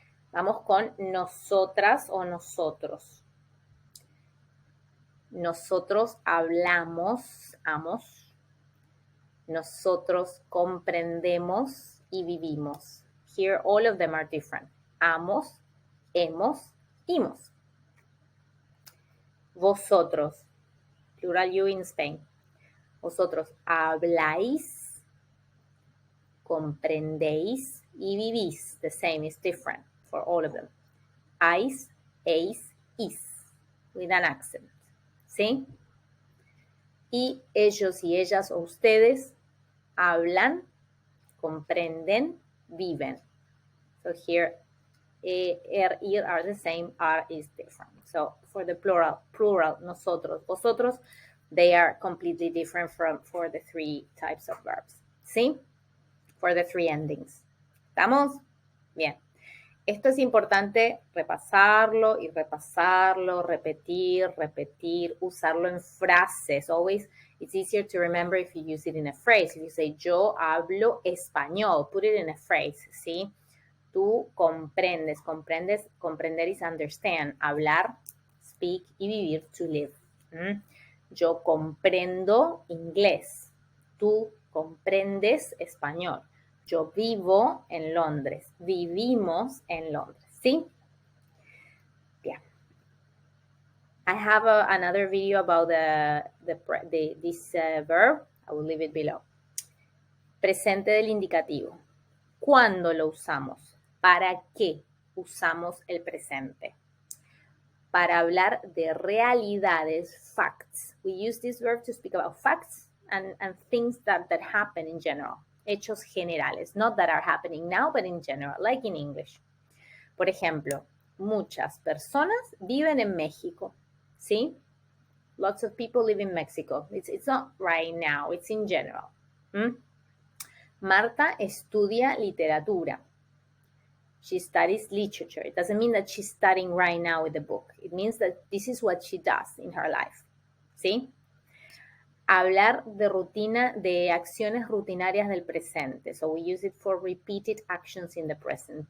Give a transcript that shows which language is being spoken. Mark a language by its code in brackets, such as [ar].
[es] Vamos con nosotras o nosotros. Nosotros hablamos, amos. Nosotros comprendemos y vivimos. [en] Here all of them are different. Amos, hemos, imos. Vosotros, plural you in Spain. [es] Vosotros habláis, comprendéis y vivís. [en] The same is different for all of them. Ais, eis, is, with an accent. [es] ¿Sí? Y ellos y ellas o ustedes hablan, comprenden, viven. [en] So here, ir are the same, are is different. So for the plural, nosotros, vosotros, they are completely different for the three types of verbs. ¿Sí? For the three endings. ¿Estamos? Bien. [es] Esto es importante repasarlo y repasarlo, repetir, usarlo en frases. [en] Always, it's easier to remember if you use it in a phrase. If you say, [es] yo hablo español, [en] put it in a phrase, ¿sí? [es] Tú comprendes, comprender [en] is understand. [es] Hablar, speak y vivir, to live. Yo comprendo inglés. Tú comprendes español. Yo vivo en Londres. Vivimos en Londres. ¿Sí? Bien. [en] I have another video about this verb. I will leave it below. [es] Presente del indicativo. ¿Cuándo lo usamos? ¿Para qué usamos el presente? Para hablar de realidades, [en] facts. We use this verb to speak about facts and things that happen in general. [es] hechos generales, [en] not that are happening now, but in general, like in English. [es] Por ejemplo, muchas personas viven en México, ¿sí? [en] Lots of people live in Mexico. It's not right now, it's in general. [es] Marta estudia literatura. [en] She studies literature. It doesn't mean that she's studying right now with the book. It means that this is what she does in her life. [es] ¿Sí? Hablar de acciones rutinarias del presente. [en] So we use it for repeated actions in the present.